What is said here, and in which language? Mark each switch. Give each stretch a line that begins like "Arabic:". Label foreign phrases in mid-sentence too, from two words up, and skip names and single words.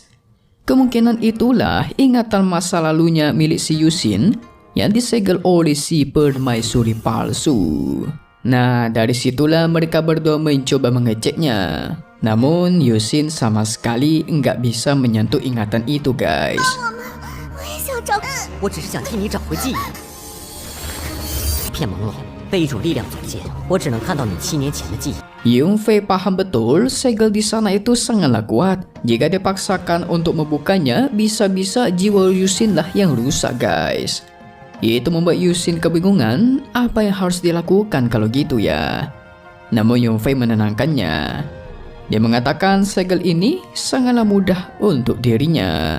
Indonesian: Kemungkinan itulah ingatan masa lalunya milik si Yusin yang disegel oleh si permaisuri palsu. Nah, dari situlah mereka berdua mencoba mengeceknya. Namun Yusin sama sekali nggak bisa menyentuh ingatan itu guys.
Chinese: 想找。我只是想替你找回记忆。一片朦胧，被一种力量总监，我只能看到你7年前的记忆。
Indonesian: Yung Fei paham betul segel di sana itu sangatlah kuat. Jika dipaksakan untuk membukanya, bisa-bisa jiwa Yusin lah yang rusak guys. Itu membuat Yusin kebingungan apa yang harus dilakukan kalau gitu ya. Namun Yung Fei menenangkannya. Dia mengatakan segel ini sangatlah mudah untuk dirinya.